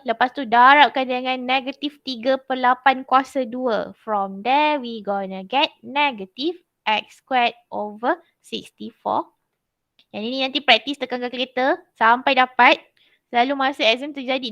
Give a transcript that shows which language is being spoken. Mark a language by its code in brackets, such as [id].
[ms] Lepas tu darabkan dengan negatif 3/8 kuasa 2. [en] From there, we gonna get negative x squared over 64. [ms] Yang ini nanti praktis tekan calculator sampai dapat. Selalu masa exam terjadi.